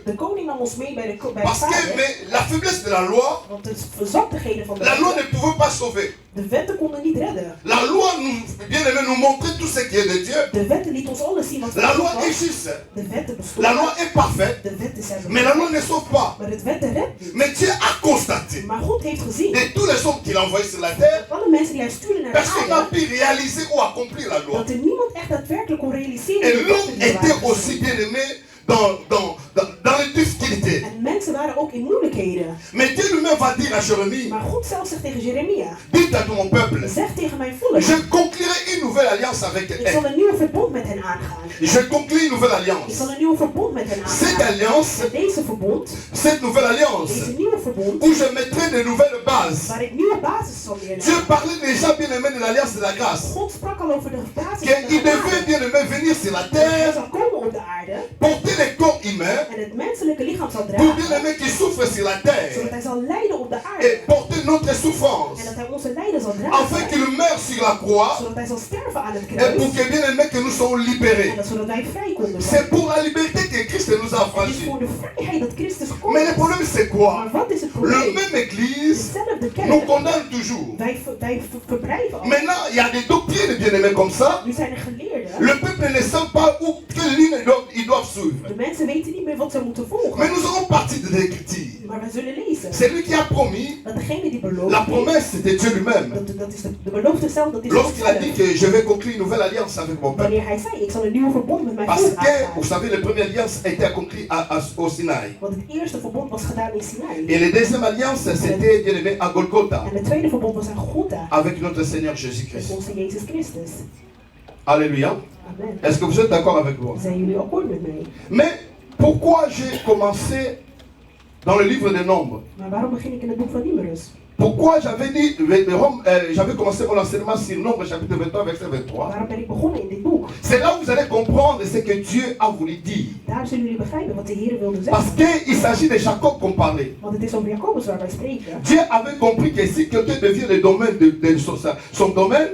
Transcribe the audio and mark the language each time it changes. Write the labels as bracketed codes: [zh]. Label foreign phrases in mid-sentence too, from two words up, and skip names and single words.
[nl] De koning nam ons mee bij de [fr] Parce que [nl] vader. [fr] mais la faiblesse de la loi, [nl] Want de verzwaktigheden van de [fr] la loi [nl] wetten, [fr] ne pouvait pas sauver. [nl] de wetten konden niet redden. [fr] La loi, nous, bien aimé, nous montrait tout ce qui est de Dieu. [nl] De wetten liet ons alles zien wat [fr] La [nl] van [fr] loi [nl] God [fr] est [nl] was. [fr] juste. [nl] De wetten [fr] La [nl] bestonden. [fr] loi est parfaite, [nl] De wetten zijn [fr] mais la loi [nl] belangrijk. [fr] ne sauve pas. [nl] Maar het wetten redt niet. [fr] Mais Dieu a constaté [nl] Maar God heeft gezien [fr] de tous les hommes qu'il a envoyés sur la terre, [nl] alle mensen die hij stuurde naar de [fr] personne n'a [nl] aarde, [fr] pu réaliser ou accomplir la loi. [nl] dat er niemand echt daadwerkelijk kon realiseren [fr] Et [nl] de [fr] l'homme [nl] wetten die er [fr] était [nl] waren [fr] aussi [nl] gezien. [fr] bien aimé dans les difficultés. [nl] En mensen waren ook in moeilijkheden. [fr] Mais Dieu lui-même va dire à Jérémie, [nl] Maar God zelf zegt tegen Jeremia, [fr] dites à tout mon peuple, [nl] zeg tegen mijn volk, [fr] je conclurai une nouvelle alliance avec [nl] ik [fr] eux. [nl] zal een nieuw verbond met hen aangaan. [fr] Je conclus une nouvelle [nl] Ik [fr] alliance. [nl] zal een nieuw verbond met hen [fr] Cette [nl] aangaan. [fr] alliance, [nl] Met deze verbond, [fr] cette nouvelle alliance, [nl] deze nieuwe verbond, [fr] où je mettrai de nouvelles bases. [nl] waar ik nieuwe basis zal [fr] Dieu [nl] neerleggen. [fr] parlait déjà bien aimé de l'alliance de la grâce. [nl] God sprak al over de basis van de [fr] Qu'il devait [nl] genade. [fr] bien aimé venir sur la [nl] Dat hij [fr] terre, [nl] zal komen op de aarde [fr] porter les corps humains, [nl] en het menselijke lichaam zal [fr] pour bien [nl] dragen, [fr] aimé qui souffre sur la [nl] zodat [fr] terre, [nl] hij zal lijden op de [fr] et [nl] aarde [fr] porter notre souffrance. [nl] en dat hij onze lijden zal zal dragen. [fr] afin qu'il meure sur la croix [nl] Zodat hij zal sterven aan het [fr] et pour [nl] kruis. [fr] que bien aimé que nous soyons libérés. [nl] En dat zodat wij vrij konden [fr] C'est [nl] zijn. [fr] pour la liberté que Christ nous a [nl] Het is [fr] affranchis. [nl] voor de vrijheid dat Christus gekomen [fr] Mais le [nl] is. [fr] problème c'est quoi? [nl] Maar wat is het [fr] Le [nl] probleem? [fr] même église [nl] Dezelfde [fr] nous [nl] kerk. [fr] condamne toujours. [nl] Wij verblijven al. [fr] Maintenant, il y a des doctrines bien aimées comme ça. [nl] Nu zijn er geleerden. [fr] Le peuple ne sait pas où, quelle ligne ils doivent suivre. [nl] De mensen weten niet meer wat ze moeten volgen. [fr] Mais nous aurons partie de l'écriture. [nl] Maar wij zullen lezen. [fr] C'est lui qui a promis. [nl] Dat degene die belooft [fr] La [nl] heeft, [fr] promesse, c'était Dieu lui-même. [nl] dat is de belofte zelf, dat is [fr] Lorsqu'il a dit [nl] God zelf. [fr] que je vais conclure une nouvelle alliance avec mon peuple. [nl] Wanneer hij zei, ik zal een nieuwe verbond met mijn [fr] Parce [nl] volk [fr] que, vous [nl] aangaan. [fr] savez, la première alliance a été accomplie au Sinaï. [nl] Want het eerste verbond was gedaan in Sinai. [fr] Et la deuxième alliance, c'était bien aimé à Golgotha. [nl] En het tweede verbond was aan Golgotha. [fr] Avec notre Seigneur [nl] Met [fr] Jésus-Christ. [nl] onze Jezus Christus. [fr] Alléluia. Amen. Est-ce que vous êtes d'accord avec moi? [nl] Zijn jullie akkoord met mij? [fr] Mais pourquoi j'ai commencé dans le livre des Nombres? [nl] Maar waarom begin ik in het boek van Numerus? [fr] Pourquoi j'avais dit, j'avais commencé mon enseignement sur Nombre chapitre 23, verset 23. [nl] Waarom ben ik begonnen in dit boek? [fr] C'est là où vous allez comprendre ce que Dieu a voulu dire. [nl] Daar zullen jullie begrijpen wat de Heer wilde [fr] Parce [nl] zeggen. [fr] qu'il s'agit de Jacob qu'on parlait. [nl] Want het is over Jacobus waar wij spreken. [fr] Dieu avait compris que si quelqu'un devient le domaine de son domaine,